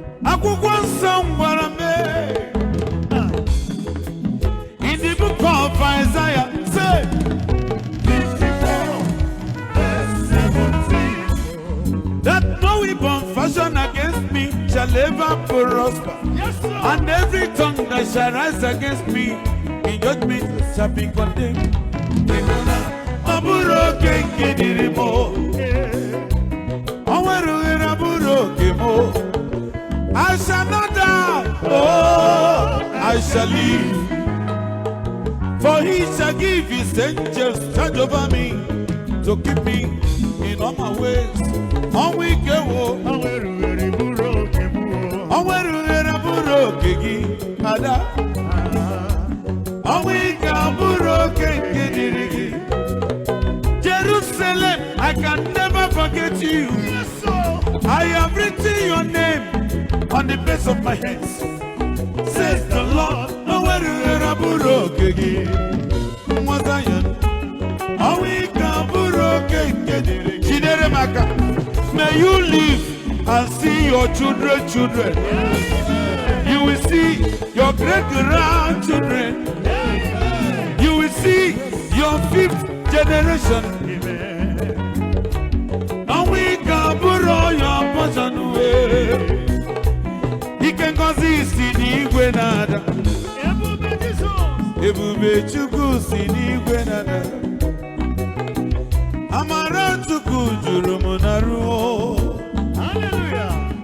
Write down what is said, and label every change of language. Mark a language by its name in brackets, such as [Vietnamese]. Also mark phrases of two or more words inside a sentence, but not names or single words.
[Igbo] Akwụkwọ nsọ m gwara m, [English] eh, in the book of Isaiah, say, fifty-four, verse seventeen, that no weapon fashioned against me shall ever prosper. Yes, sir. And every tongue that shall rise against me in judgment shall be condemned. [Igbo] Ọ bụrụ oke nke dịrị m, ọ nwerughịrị abụrụ oke m. [English] I shall not die, oh, I shall live. For he shall give his angels charge over me to keep me in all my ways. [Igbo] Ọnwụ ike wo. Ọnwụ erughịrị abụrụ oke gị, Ada. Ọnwụ ike abụrụ oke nke dịrị gị. [English] Jerusalem, I can never forget you. Yes, sir. I have written your name on the base of my hands, says the Lord. [Igbo] Ọnwụ erughịrị abụrụ oke gị. Nwa Zion, ọnwụ ike abụrụ oke nke dịrị gị. Jidere m aka. [English] May you live and see your children, children. You will see your great grandchildren. You will see your fifth generation. [Igbo] Ọnwụ ike abụrụ [English] your portion, eh. [Igbo] Ike ngozi si n'igwe na-ada. Ebube Chukwu si n'igwe na-ada. Amara Chukwu juru m na ruo. Hallelujah.